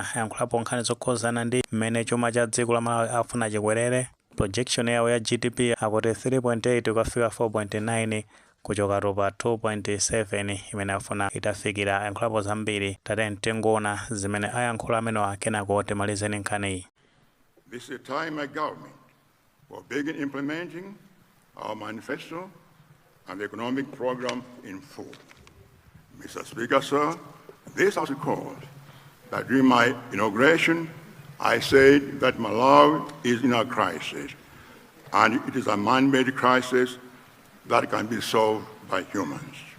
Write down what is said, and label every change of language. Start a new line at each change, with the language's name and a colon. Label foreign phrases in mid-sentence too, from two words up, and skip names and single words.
Nyanja: Ayankhulapo nkhani zokhuzana ndi mmene chuma cha dziko la Malawi afuna chikwerere. Projection yawo ya GDP akuti 3.8 kufika 4.9 kuchoka pa 2.7 imene afuna itafikira. Ayankhulapo zambiri tate mtengoona zimene ayankhula amenewa kenako timalizeni nkhani.
English: This is a time my government will begin implementing our manifesto and the economic program in full. Mr. Speaker, sir, this House calls that during my inauguration, I said that Malawi is in a crisis, and it is a man-made crisis that can be solved by humans.